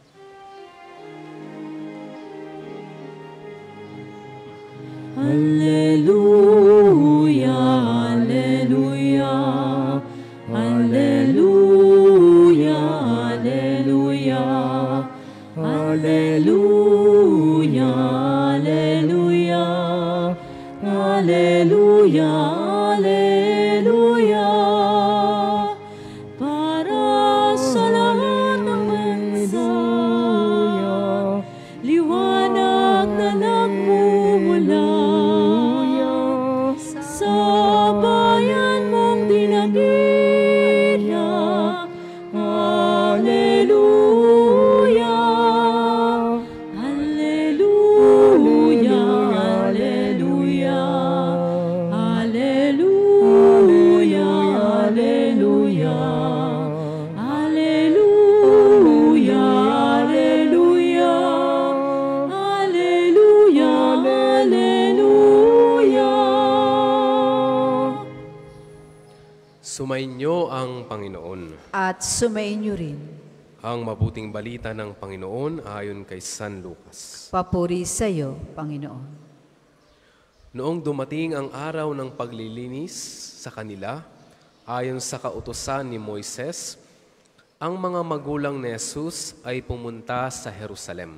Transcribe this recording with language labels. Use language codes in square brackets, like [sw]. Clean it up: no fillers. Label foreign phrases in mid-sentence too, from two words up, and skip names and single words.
[la] Alleluia, alleluia, alleluia, alleluia, alleluia, alleluia, alleluia, alleluia. [tl] Para sa lahat ng bansa, liwanag na nagmumula sa bayan mong dinakila. [la] Alleluia, alleluia, alleluia, alleluia, alleluia, alleluia, alleluia, alleluia, alleluia. [tl] Sumainyo ang Panginoon. At sumainyo rin. Ang mabuting balita ng Panginoon ayon kay San Lucas. Papuri sa iyo, Panginoon. Noong dumating ang araw ng paglilinis sa kanila, ayon sa kautusan ni Moises, ang mga magulang ni Jesus ay pumunta sa Jerusalem.